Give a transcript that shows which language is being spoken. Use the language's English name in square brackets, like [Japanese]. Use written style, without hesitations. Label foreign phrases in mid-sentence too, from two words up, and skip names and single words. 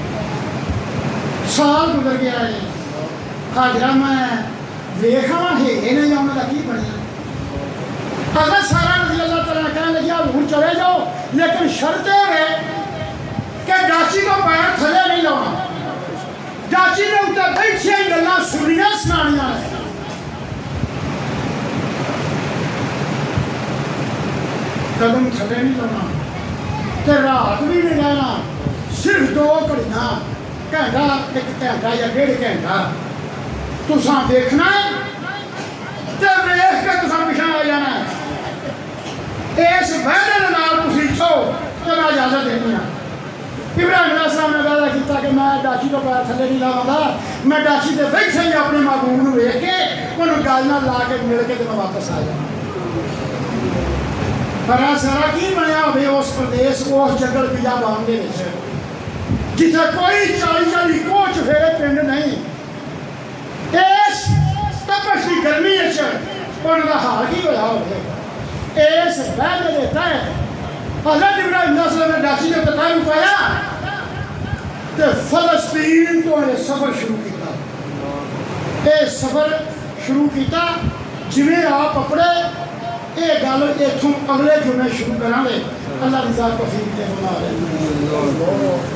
[Punjabi] سال گزر گیا ہے حاضرہ میں ویکھا ہے نہیں آنے کا کی بنیا حضرت سارا [Arabic] رضی اللہ تعالیٰ [Punjabi] کہنے لگیا حضور چلے جاؤ لیکن شرط ہے کہ ڈاچی کو پیر تھلے نہیں لاؤنا ڈاچی نے اتنے بیٹھے ہی گلاں سنیاں سنانیاں ہیں قدم تھلے نہیں لاؤنا تے رات بھی نہیں رہنا صرف 2 گھڑیاں گھنٹہ 1 گھنٹہ یا 1.5 گھنٹہ تساں دیکھنا ہے تے ویکھ کے تساں پیچھے آ جانا ہے اس وعدے کے نال تسی چاہو تے میں اجازت دینی ہاں ابراہیم [Arabic] علیہ السلام [Punjabi] نے وعدہ کیتا کہ میں ڈاچی تو پیر تھلے نہیں لاواں گا میں ڈاچی تے بیٹھے ہی اپنے محبوب نوں ویکھ کے انہوں گل نال لا کے مل کے تے میں واپس آ جانا پر سارا کی بنیا ہوئے اس پردیس اس جنگل بیابان دے وچ جتھے کوئی 40 کوچ پھیرے پنڈ نہیں اس تپش کی گرمی انہوں کا حال کی ہوا ہوئے اس وعدے کے تحت حضرت ابراہیم [Arabic] علیہ السلام [Punjabi] نے ڈاچی نے قدم پایا تو فلسطین تو انہیں سفر شروع کیتا یہ سفر شروع کیتا جویں آپ اپنے یہ گل اتوں اگلے جمعے شروع کریں گے اللہ کی ذات توفیق دے بنا رہے ہیں